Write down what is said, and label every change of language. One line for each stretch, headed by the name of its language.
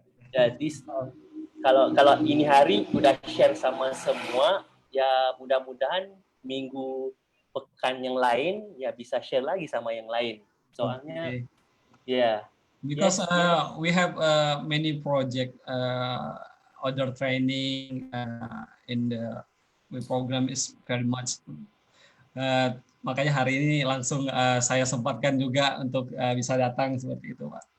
Indonesian: Ya, kalau ini hari udah share sama semua, ya mudah-mudahan minggu pekan yang lain ya bisa share lagi sama yang lain. Soalnya, ya.
English: Because we have many project, other training in the program is very much.
Indonesian: Makanya hari ini langsung saya sempatkan juga untuk bisa datang seperti itu, Pak.